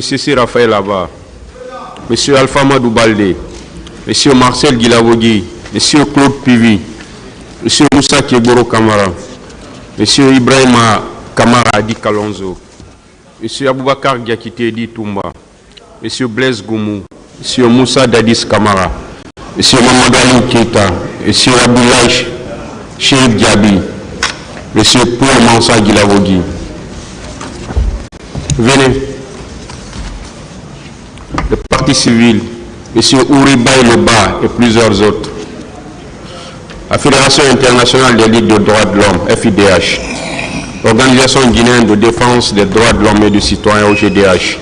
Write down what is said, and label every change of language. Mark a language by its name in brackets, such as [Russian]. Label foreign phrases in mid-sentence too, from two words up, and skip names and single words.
[French] C.C. Raphaël Abba, M. Alpha Madou Baldé, M. Marcel Guilavogui, M. Claude Pivi, M. Moussa Keboro Kamara, M. Ibrahima Kamara Adi Kalonzo, M. Aboubakar Diakité Di Toumba, M. Blaise Goumou, M. Moussa Dadis Kamara, M. Mamadou Keita, M. Abdoulaye Cheikh Diaby, M. Paul Mansa Guilavogui. Venez. Le Parti civil, M. Ouribaï Leba et plusieurs autres. La Fédération internationale des ligues de droits de l'homme, FIDH. L'Organisation guinéenne de défense des droits de l'homme et du citoyen, OGDH.